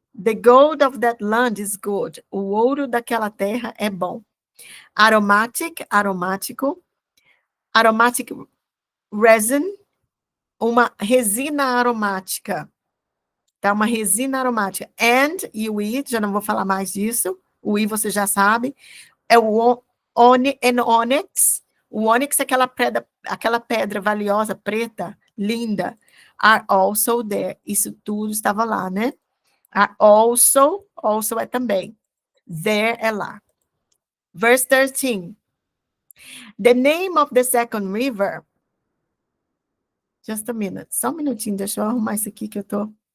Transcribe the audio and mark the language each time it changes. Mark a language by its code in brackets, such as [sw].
[en] The gold of that land is good. [pt] O ouro daquela terra é bom. Aromático. [en] Aromatic resin, [pt] uma resina aromática. Tá? Uma resina aromática. And, e o I, já não vou falar mais disso. O I você já sabe. É o onyx. O onyx é aquela pedra valiosa, preta, linda. [en] Are also there. [pt] Isso tudo estava lá, né? Also é também. There é lá. [en] Verse 13. The name of the second river. Just a minute. [pt] Só um minutinho, deixa eu arrumar isso aqui que eu tô.